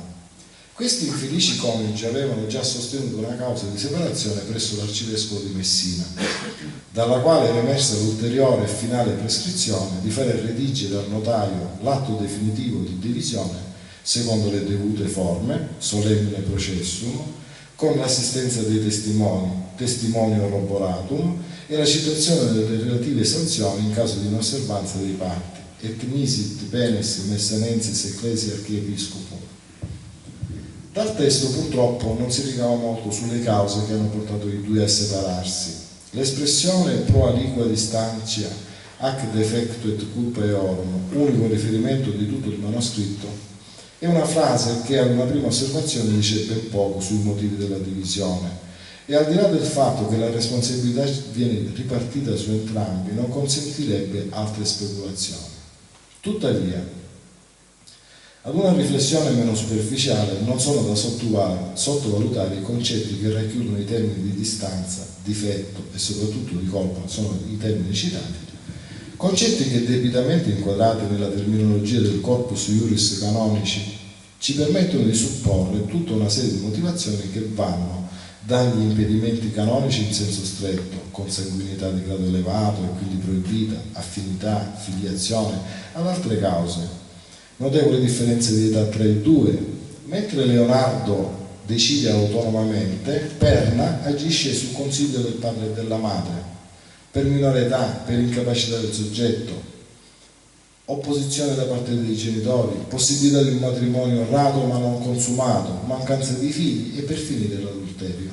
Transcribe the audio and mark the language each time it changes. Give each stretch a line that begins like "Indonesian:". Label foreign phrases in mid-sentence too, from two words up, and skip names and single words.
Italian: Questi infelici coniugi avevano già sostenuto una causa di separazione presso l'arcivescovo di Messina, dalla quale era emersa l'ulteriore e finale prescrizione di fare redigere al notaio l'atto definitivo di divisione secondo le dovute forme,
Latin: solemne processum,
Italian: con l'assistenza dei testimoni,
Latin: testimonio roboratum,
Italian: e la citazione delle relative sanzioni in caso di inosservanza dei patti,
Latin: et misit penes messanensis ecclesia archiepiscopum.
Italian: Dal testo purtroppo non si ricava molto sulle cause che hanno portato i due a separarsi. L'espressione
Latin: pro aliqua distantia ac defecto et culpa eorum,
Italian: unico riferimento di tutto il manoscritto, è una frase che a una prima osservazione dice ben poco sui motivi della divisione, e al di là del fatto che la responsabilità viene ripartita su entrambi non consentirebbe altre speculazioni. Tuttavia, ad una riflessione meno superficiale non sono da sottovalutare i concetti che racchiudono i termini di distanza, difetto e soprattutto di colpa, sono i termini citati, concetti che debitamente inquadrati nella terminologia del
Latin: corpus iuris canonici
Italian: ci permettono di supporre tutta una serie di motivazioni che vanno dagli impedimenti canonici in senso stretto, consanguinità di grado elevato e quindi proibita, affinità, filiazione, ad altre cause. Notevole differenza di età tra i due. Mentre Leonardo decide autonomamente, Perna agisce sul consiglio del padre e della madre, per minore età, per incapacità del soggetto, opposizione da parte dei genitori, possibilità di un matrimonio raro ma non consumato, mancanza di figli e per finire l'adulterio.